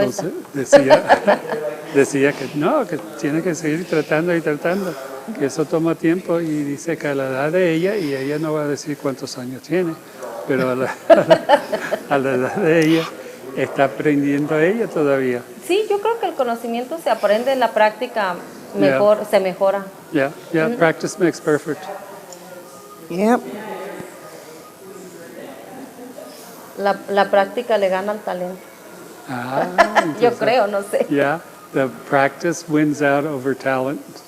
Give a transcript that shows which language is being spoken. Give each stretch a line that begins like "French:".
Spanish: entonces decía que no, que tiene que seguir tratando y tratando, que eso toma tiempo, y dice que a la edad de ella, y ella no va a decir cuántos años tiene, pero a la edad de ella está aprendiendo ella todavía. Sí, yo creo que el conocimiento se aprende en la práctica, mejor, se mejora.
English: Yeah, practice makes perfect. Yep.
Spanish: La práctica le gana al talento. Yo creo, no sé.
English: Yeah, the practice wins out over talent.